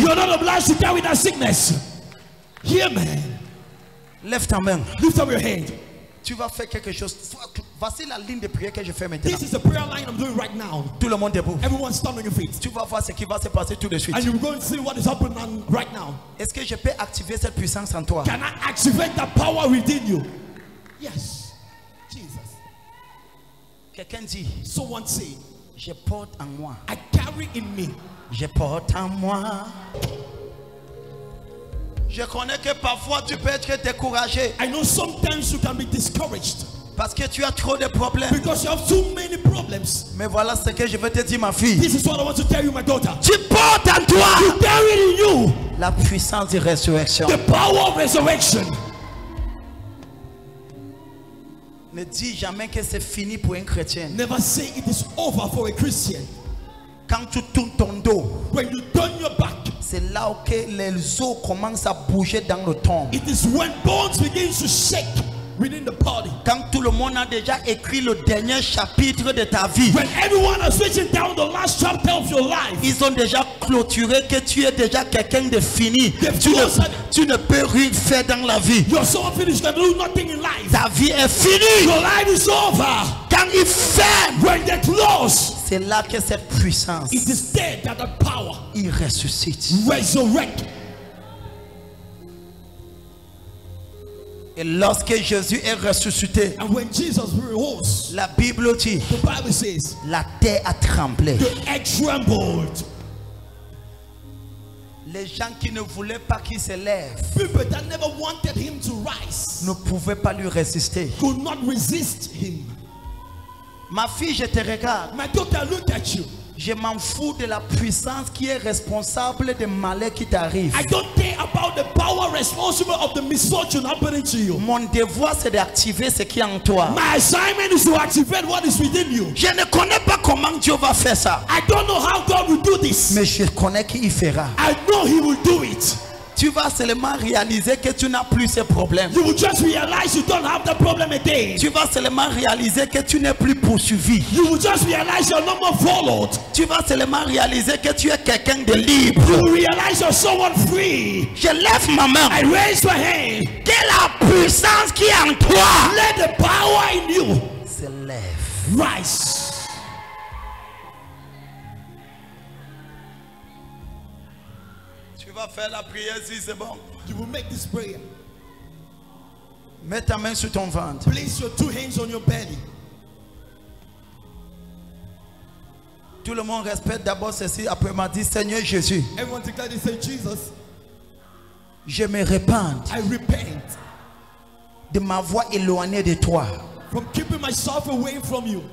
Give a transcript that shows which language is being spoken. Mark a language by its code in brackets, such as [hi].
[en] You are not obliged to carry that sickness. Hear me. [fr] Lève ta main. [en] Lift up your hand. [fr] Tu vas faire quelque chose. Voici la ligne de prière que je fais maintenant. [en] This is the prayer line I'm doing right now. [fr] Tout le monde debout. [en] Everyone stand on your feet. [fr] Tu vas voir ce qui va se passer tout de suite. [en] And you're going to see what is happening right now. [fr] Est-ce que je peux activer cette puissance en toi? [en] Can I activate that power within you? Yes. Jesus. [fr] Quelqu'un dit, [en] Someone say, [fr] je porte en moi. [en] I carry in me. [fr] Je porte en moi. Je connais que parfois tu peux être découragé [en] I know sometimes you can be discouraged [fr] parce que tu as trop de problèmes. [en] because you have too many problems. [fr] Mais voilà ce que je veux te dire, ma fille. [en] This is what I want to tell you, my daughter. [fr] Tu portes en toi [en] You carry in you [fr] la puissance de résurrection. [en] the power of resurrection. [fr] Ne dis jamais que c'est fini pour un chrétien. [en] Never say it is over for a Christian. [fr] Quand tu tournes ton dos, [en] When you turn your back, [fr] c'est là où que les os commencent à bouger dans le tombe. [en] it is when bones begin to shake within the body. [fr] Quand tout le monde a déjà écrit le dernier chapitre de ta vie, [en] When everyone is written down the last chapter of your life, [fr] ils ont déjà clôturé que tu es déjà quelqu'un de fini. Tu ne peux rien faire dans la vie. [en] you're so unfinished, you can do nothing in life. [fr] Ta vie est finie. [en] Your life is over. [fr] Quand il ferme, [en] When they close, [fr] c'est là que cette puissance, [en] it is there that the power [fr] il ressuscite. [en] resurrect. [fr] Et lorsque Jésus est ressuscité, [en] And when Jesus rose, [fr] la Bible dit, [en] the Bible says, [fr] la terre a tremblé. [en] the earth trembled. [fr] Les gens qui ne voulaient pas qu'il se lève [en] People that never wanted him to rise [fr] ne pouvaient pas lui résister. [en] could not resist him. [fr] Ma fille, je te regarde. [en] My daughter, look at you. [fr] Je m'en fous de la puissance qui est responsable des malheurs qui t'arrivent. [en] I don't care about the power responsible of the misfortune happening to you. [fr] Mon devoir, c'est d'activer ce qui est en toi. [en] My assignment is to activate what is within you. [fr] Je ne connais pas comment Dieu va faire ça. [en] I don't know how God will do this. [fr] Mais je connais qu'il fera. [en] I know He will do it. [fr] Tu vas seulement réaliser que tu n'as plus ces problèmes. [en] You will just realize you don't have the problem again. [fr] Tu vas seulement réaliser que tu n'es plus poursuivi. [en] You will just realize you're no more followed. [fr] Tu vas seulement réaliser que tu es quelqu'un de libre. [en] You will realize you're someone free. [fr] Je lève ma main. [en] I raise my hand. [fr] Que la puissance qui est en toi [en] Let the power in you [fr] se lève. [en] rise. [fr] Tu vas faire la prière si c'est bon. [en] You will make this prayer. [fr] Mets ta main sur ton ventre. [en] Place your 2 hands on your belly. [fr] Tout le monde respecte d'abord ceci. Après m'a dit, Seigneur Jésus, [en] Everyone declare this, say, Jesus, [fr] je me repens [en] I repent [fr] de m'avoir éloigné de toi. [en] from keeping myself away from you.